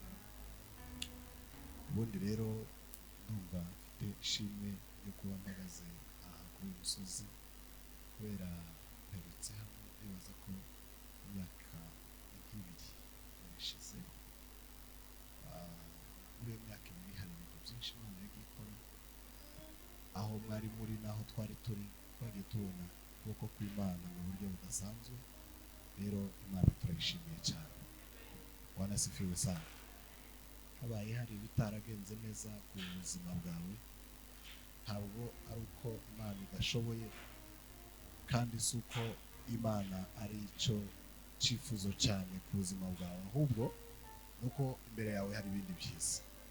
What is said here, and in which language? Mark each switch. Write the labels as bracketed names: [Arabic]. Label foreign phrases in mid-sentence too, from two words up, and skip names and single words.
[Kinyarwanda] Ubundi rero ndumva mfite ishimwe ryo kuba mpagaze aha kuri uyu musozi, kubera mperutse hano nibaza ko imyaka nk'ibiri yarishize. Muri iyo myaka ibiri hari ibintu byinshi Imana yagiye ikora, aho mwari muri naho twari turi twagiye tubona ukuboko kw'Imana mu buryo budasanzwe. Rero Imana turayishimiye cyane. [Swahili] Bwana asifiwe sana. [Kinyarwanda] Habaye hari ibitaragenze neza ku buzima bwawe, ntabwo ari uko Imana idashoboye, kandi si uko Imana ari icyo cyifuzo cyane ku buzima bwawe, ahubwo nuko imbere yawe hari ibindi byiza.